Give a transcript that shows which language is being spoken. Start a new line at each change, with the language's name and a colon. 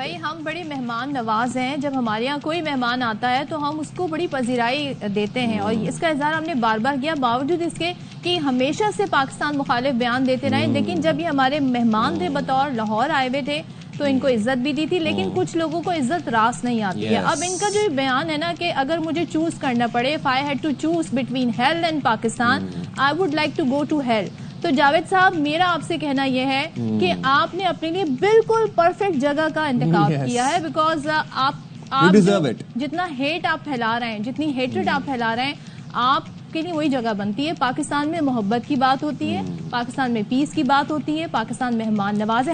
Urdu: بھائی ہم بڑے مہمان نواز ہیں, جب ہمارے یہاں کوئی مہمان آتا ہے تو ہم اس کو بڑی پذیرائی دیتے ہیں, اور اس کا اظہار ہم نے بار بار کیا, باوجود اس کے کہ ہمیشہ سے پاکستان مخالف بیان دیتے رہے. لیکن جب یہ ہمارے مہمان تھے, بطور لاہور آئے ہوئے تھے, تو ان کو عزت بھی دی تھی. لیکن کچھ لوگوں کو عزت راس نہیں آتی ہے. اب ان کا جو بیان ہے نا کہ اگر مجھے چوز کرنا پڑے,
English: if I had to choose between hell and Pakistan, I would like to go to hell.
Urdu: تو جاوید صاحب میرا آپ سے کہنا یہ ہے کہ آپ نے اپنے لیے بالکل پرفیکٹ جگہ کا انتخاب کیا ہے, بیکاز آپ جتنا ہیٹ آپ پھیلا رہے ہیں, جتنی ہیٹریڈ آپ پھیلا رہے ہیں, آپ کے لیے وہی جگہ بنتی ہے. پاکستان میں محبت کی بات ہوتی ہے, پاکستان میں پیس کی بات ہوتی ہے, پاکستان مہمان نواز ہے.